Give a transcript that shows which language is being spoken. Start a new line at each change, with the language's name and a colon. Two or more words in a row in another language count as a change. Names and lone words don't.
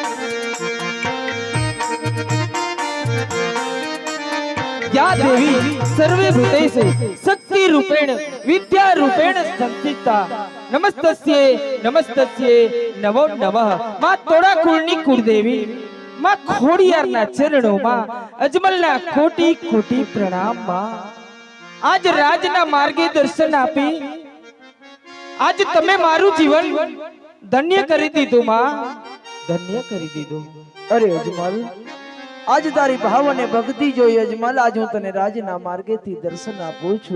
Sanskrit: या देवी सर्वे भूतेषु शक्ति रूपेण विद्या रूपेण संस्थिता नमस्तस्ये नमस्तस्ये नमो नमः।
Gujarati: માં તોડા કુળની કુળદેવી માં खोडियाરના ચરણોમાં અજમલના કોટી કોટી પ્રણામ માં। આજ રાજના માર્ગે દર્શન આપી આજ તમે મારું જીવન ધન્ય કરી દીધું માં, ધન્ય કરી દીધું। અરે અજમલ, આજ તારી ભાવ અને ભક્તિ જોઈ અજમલ આજ હું તને રાજના માર્ગેથી દર્શન આપું છું।